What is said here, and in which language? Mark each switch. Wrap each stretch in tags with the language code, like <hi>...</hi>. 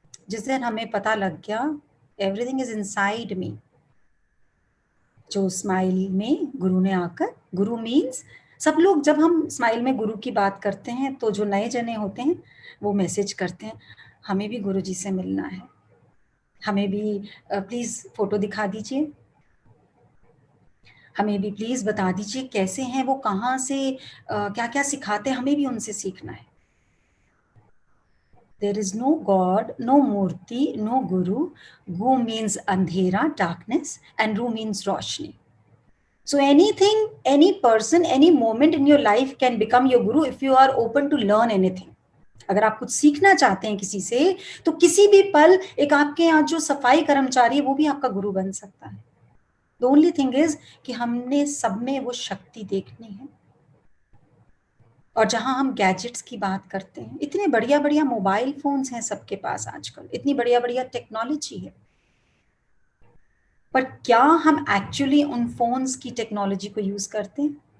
<hi>जिस दिन हमें पता लग गया</hi> <en>everything is inside me,</en> <hi>जो स्माइल में गुरु ने आकर, गुरु मीन्स सब लोग, जब हम स्माइल में गुरु की बात करते हैं तो जो नए जने होते हैं वो मैसेज करते हैं हमें भी गुरु जी से मिलना है, हमें भी प्लीज फोटो दिखा दीजिए, हमें भी प्लीज बता दीजिए कैसे हैं वो, कहाँ से क्या क्या सिखाते हैं, हमें भी उनसे सीखना है।</hi> <en>There is no God, no Murti, no Guru. Gu means andhera, darkness, and Ru means roshni. So anything, any person, any moment in your life can become your guru if you are open to learn anything.</en> <hi>अगर आप कुछ सीखना चाहते हैं किसी से, तो किसी भी पल एक आपके यहाँ जो सफाई कर्मचारी है वो भी आपका गुरु बन सकता है।</hi> <en>The only thing is</en> <hi>कि हमने सब में वो शक्ति देखनी है। और जहां हम गैजेट्स की बात करते हैं, इतने बढ़िया बढ़िया मोबाइल फोन्स हैं सबके पास आजकल, इतनी बढ़िया बढ़िया टेक्नोलॉजी है, पर क्या हम एक्चुअली उन फोन्स की टेक्नोलॉजी को यूज करते हैं?</hi>